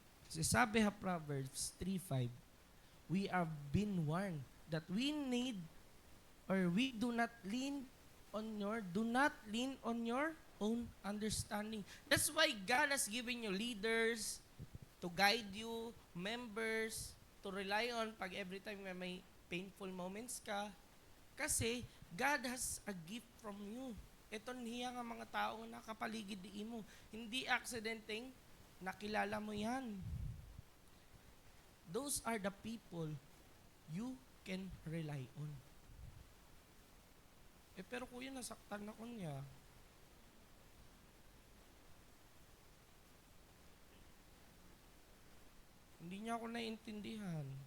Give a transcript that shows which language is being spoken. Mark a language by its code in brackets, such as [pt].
[tl] Kasi sabi ha [en] Proverbs 3:5, we are been warned that we need or we do not lean on your own understanding. That's why God has given you leaders to guide you, members to rely on [tl] pag [en] every time may painful moments [tl] ka. [en] Kasi God has a gift from you. [tl] Ito niya nga mga tao na kapaligid di mo. Hindi aksidenteng nakilala mo yan. [en] Those are the people you can rely on. [tl] Pero kuya, nasaktan ako niya. Hindi niya ako naiintindihan.